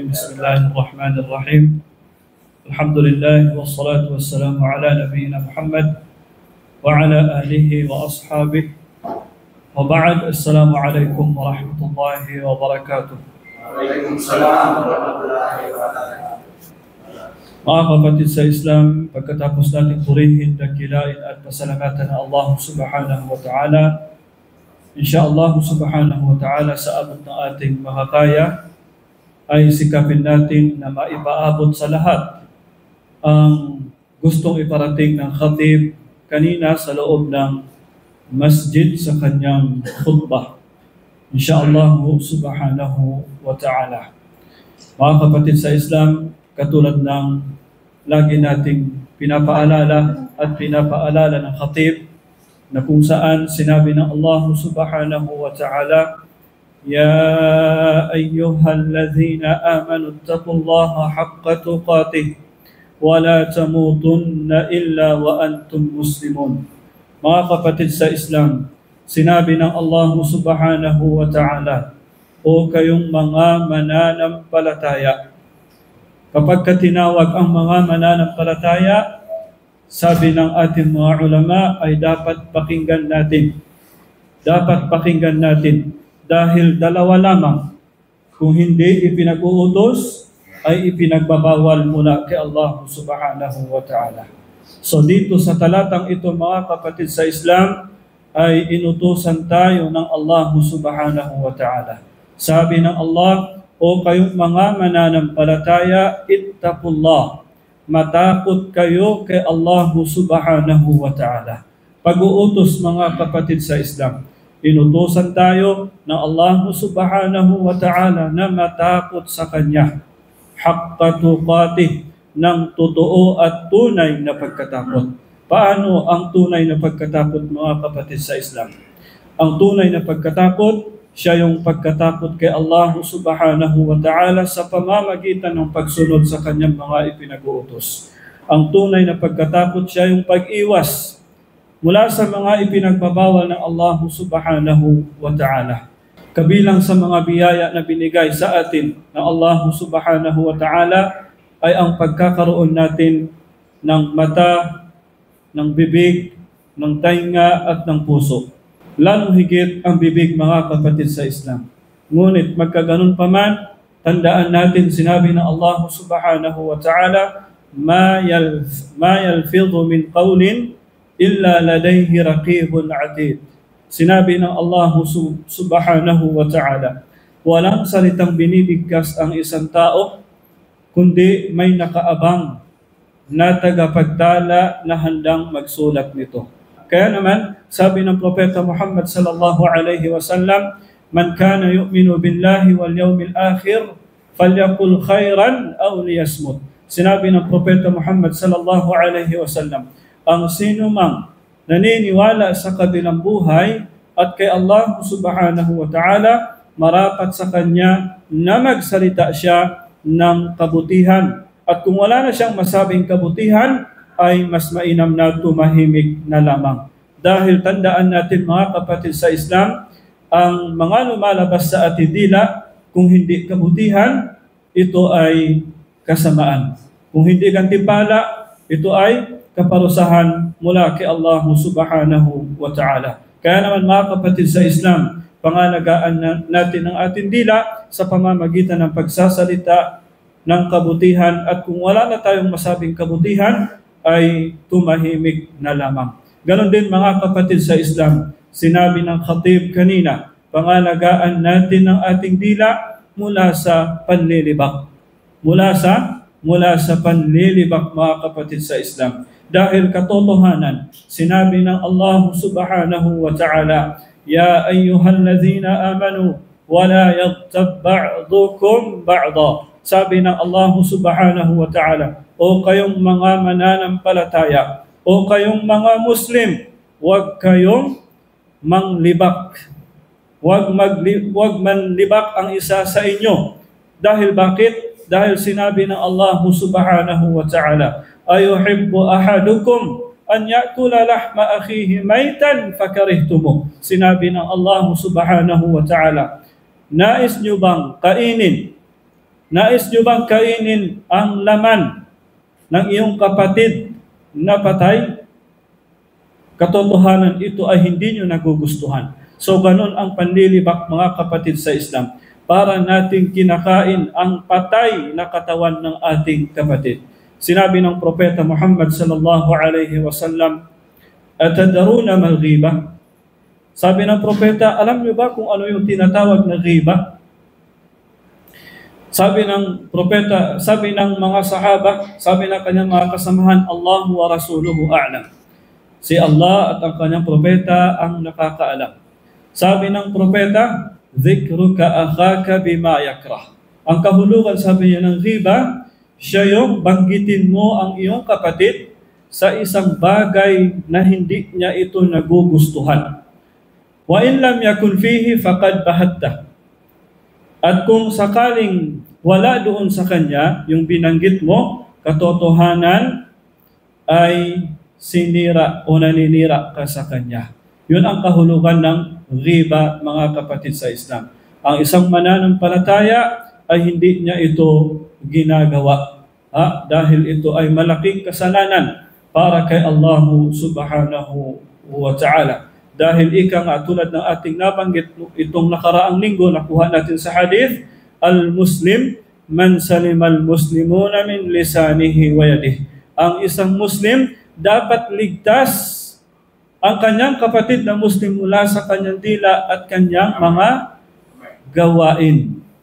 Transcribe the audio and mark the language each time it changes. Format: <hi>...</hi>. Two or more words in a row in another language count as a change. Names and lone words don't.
<ar>بسم الله الرحمن الرحيم. الحمد لله والصلاة والسلام على نبينا محمد وعلى آله وأصحابه وبعد. السلام عليكم ورحمة الله وبركاته. وعليكم السلام ورحمة الله وبركاته.</ar> <tl>Mga kapatid sa Islam, pagkatapos natin purihin, dakilain at pasalamatan ng Allah</tl> <ar>سبحانه وتعالى, إن شاء الله سبحانه وتعالى</ar> <tl>sa abot ng ating makakaya ay sikapin natin na maipaabot sa lahat ang gustong iparating ng khatib kanina sa loob ng masjid sa kanyang khutbah.</tl> <ar>إن شاء الله سبحانه وتعالى.</ar> <tl>Mga kapatid sa Islam, katulad ng lagi nating pinapaalala ng khatib na kung saan sinabi ng Allah</tl> <ar>سبحانه وتعالى, يا أيها الذين آمنوا اتقوا الله حق تقاته ولا تموتن إلا وأنتم مسلمون.</ar> <tl>Mga kapatid sa Islam, sinabi ng Allah</tl> <ar>سبحانه وتعالى,</ar> <tl>O kayong mga mananampalataya. Kapag tinawag ang mga mananampalataya, sabi ng ating mga ulama ay dapat pakinggan natin. Dapat pakinggan natin dahil dalawa lamang. Kung hindi ipinag-uutos, ay ipinagbabawal mula kay Allah</tl> <ar>سبحانه وتعالى.</ar> <tl>So dito sa talatang ito mga kapatid sa Islam, ay inutusan tayo ng Allah</tl> <ar>سبحانه وتعالى.</ar> <tl>Sabi ng Allah, O kayong mga mananampalataya, ittaqullah. Matakot kayo kay Allah</tl> <ar>سبحانه وتعالى.</ar> <tl>Pag-uutos mga kapatid sa Islam, inutusan tayo ng Allah</tl> <ar>سبحانه وتعالى</ar> <tl>na matakot sa Kanya.</tl> <ar>حق تقاته,</ar> <tl>ng totoo at tunay na pagkatakot. Paano ang tunay na pagkatakot mga kapatid sa Islam? Ang tunay na pagkatakot, siya yung pagkatakot kay Allah</tl> <ar>سبحانه وتعالى</ar> <tl>sa pamamagitan ng pagsunod sa kanyang mga ipinag-uutos. Ang tunay na pagkatakot, siya yung pag-iwas mula sa mga ipinagbabawal ng Allah</tl> <ar>سبحانه وتعالى.</ar> <tl>Kabilang sa mga biyaya na binigay sa atin ng Allah</tl> <ar>سبحانه وتعالى</ar> <tl>ay ang pagkakaroon natin ng mata, ng bibig, ng tainga at ng puso. Lalong higit ang bibig mga kapatid sa Islam. Ngunit magkaganon pa man, tandaan natin sinabi ng Allah</tl> <ar>سبحانه وتعالى, ما يلفظ من قول إلا لديه رقيب عتيد.</ar> <tl>Sinabi ng Allah</tl> <ar>سبحانه وتعالى,</ar> <tl>walang salitang binibigkas ang isang tao, kundi may nakaabang na tagapagtala na handang magsulat nito. Kaya naman, sabi ng Propeta Muhammad</tl> <ar>صلى الله عليه وسلم, من كان يؤمن بالله واليوم الآخر فليقل خيرا أو ليصمت.</ar> <tl>Sinabi ng Propeta Muhammad</tl> <ar>صلى الله عليه وسلم,</ar> <tl>ang sino mang naniniwala sa kabilang buhay at kay Allah</tl> <ar>سبحانه وتعالى,</ar> <tl>marapat sa kanya na magsalita siya ng kabutihan. At kung wala na siyang masabing kabutihan, ay mas mainam na tumahimik na lamang. Dahil tandaan natin mga kapatid sa Islam, ang mga lumalabas sa ating dila, kung hindi kabutihan, ito ay kasamaan. Kung hindi gantimpala, ito ay kaparusahan mula kay Allah</tl> <ar>سبحانه وتعالى.</ar> <tl>Kaya naman mga kapatid sa Islam, pangalagaan natin ang ating dila sa pamamagitan ng pagsasalita ng kabutihan, at kung wala na tayong masabing kabutihan, ay tumahimik na lamang. Ganon din mga kapatid sa Islam, sinabi ng khatib kanina, pangalagaan natin ang ating dila mula sa panlilibak. Mula sa panlilibak mga kapatid sa Islam. Dahil katotohanan, sinabi ng Allah</tl> <ar>سبحانه وتعالى, يا أيها الذين آمنوا ولا يغتب بعضكم بعضا.</ar> <tl>Sabi ng Allah</tl> <ar>سبحانه وتعالى,</ar> <tl>O kayong mga mananampalataya, o kayong mga Muslim, huwag kayong manglibak. Huwag manlibak ang isa sa inyo. Dahil bakit? Dahil sinabi ng Allah</tl> <ar>سبحانه وتعالى, أيحب أحدكم أن يأكل لحم أخيه ميتا فكرهتموه.</ar> <tl>Sinabi ng Allah</tl> <ar>سبحانه وتعالى,</ar> <tl>Nais nyo bang kainin? Nais nyo bang kainin ang laman ng iyong kapatid na patay? Katotohanan, ito ay hindi nyo nagugustuhan. So ganun ang panlilibak, mga kapatid sa Islam, para nating kinakain ang patay na katawan ng ating kapatid. Sinabi ng Propeta Muhammad</tl> <ar>صلى الله عليه وسلم, "أتدرون ما الغيبة?"</ar> <tl>Sabi ng Propeta, alam niyo ba kung ano yung tinatawag na ghiba? Sabi ng Propeta, sabi ng mga sahaba, sabi ng kanyang mga kasamahan,</tl> <ar>الله ورسوله أعلم.</ar> <tl>Si Allah at ang kanyang propeta ang nakakaalam. Sabi ng propeta,</tl> <ar>"ذكرك أخاك بما يكره."</ar> <tl>Ang kahulugan, sabi niya, ng ghiba, siya yung banggitin mo ang iyong kapatid sa isang bagay na hindi niya ito nagugustuhan.</tl> <ar>وإن لم يكن فيه فقد بهته.</ar> <tl>At kung sakaling wala doon sa kanya, yung binanggit mo, katotohanan ay sinira o naninira ka sa kanya. Yun ang kahulugan ng ghiba, mga kapatid sa Islam. Ang isang mananampalataya ay hindi niya ito ginagawa. Dahil ito ay malaking kasalanan para kay Allah</tl> <ar>سبحانه وتعالى.</ar> <tl>Dahil ika nga tulad ng ating nabanggit itong nakaraang linggo, nakuha natin sa hadith,</tl> <ar>المسلم من سلم المسلمون من لسانه ويده.</ar> <tl>Ang isang Muslim dapat ligtas ang kanyang kapatid na Muslim mula sa kanyang dila at kanyang mga gawain.</tl>